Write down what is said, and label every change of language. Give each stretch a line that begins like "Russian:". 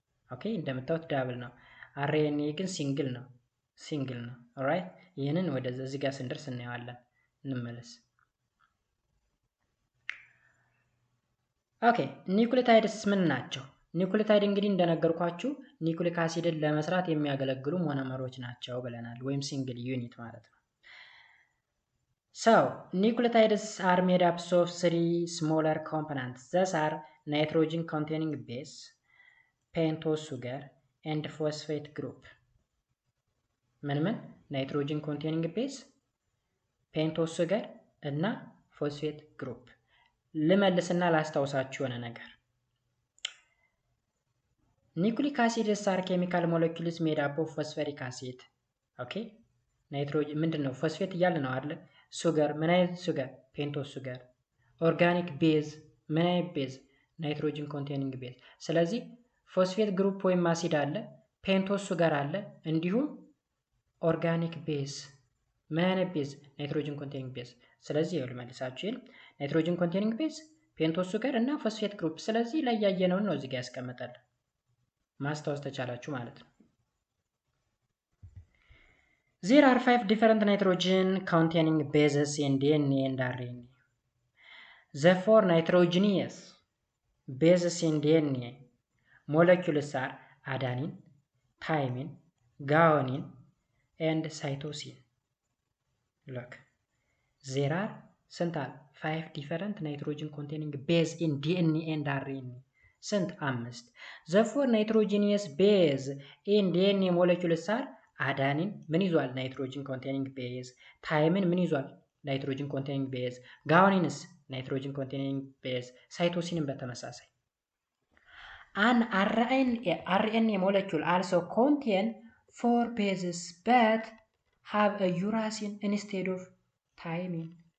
Amharic: ኦኬ፣ እንደምታዩት ዳብል ነው። አርኤንኤ ግን ሲንግል ነው። ኦልራይት። ይሄንን ወደዚህ ጋር ስንደርስ እናየዋለን። እንመለስ። ኦኬ፣ ኒውክሊዮታይድስ ምን ናቸው? ኒውክሊዮታይድ እንግዲህ እንደነገርኳችሁ ኒውክሊክ አሲድን ለመስራት የሚያገለግሉ ሞኖመሮች ናቸው ብለናል፣ ወይም ሲንግል ዩኒት ማለት ነው።
English: So, nucleotides are made up of 3 smaller components. These are nitrogen containing base, pentose sugar, and phosphate group. ምን nitrogen containing base, pentose sugar እና phosphate group.
Amharic: ልመልስና ላስታውሳችሁ የሆነ ነገር።
English: Nucleic acids are chemical molecules made up of phosphoric acid.
Amharic: Okay? ናይትሮጅን ምንድነው? ፎስፌት እያለ ነው አይደል? ሱገር ምን አይነት ሱገር? ፔንቶስ ሱገር። ኦርጋኒክ ቤዝ ምን አይነት ቤዝ? ናይትሮጅን ኮንቴኒንግ ቤዝ። ስለዚህ ፎስፌት ግሩፕ ወይም አሲድ አለ፣ ፔንቶስ ሱገር አለ፣ እንዲሁም ኦርጋኒክ ቤዝ ምን አይነት ቤዝ? ናይትሮጅን ኮንቴኒንግ ቤዝ። ስለዚህ ይኸው ልመልሳችሁ። ናይትሮጅን ኮንቴኒንግ ቤዝ ፔንቶስ ሱገር እና ፎስፌት ግሩፕ። ስለዚህ ላይ ያየነውን ነው እዚህ ጋር ያስቀምጣል። ማስታወስ ተቻላችሁ ማለት ነው።
English: There are 5 different nitrogen containing bases in DNA and RNA. The 4 nitrogenous bases in DNA molecules are adenine, thymine, guanine, and cytosine. Look, there are 5 different nitrogen containing base in DNA and RNA.
Amharic: ስንት? 5.
English: The 4 nitrogenous base in DNA molecules are
Amharic: አዳኒን ምን ይዟል? ናይትሮጅን ኮንቴኒንግ ቤዝ። ታይምን ምን ይዟል? ናይትሮጅን ኮንቴኒንግ ቤዝ። ጋዋኒንስ ናይትሮጅን ኮንቴኒንግ ቤዝ። ሳይቶሲንን በተመሳሳይ።
English: An RNA molecule also contain 4 bases but have a uracil instead of thymine.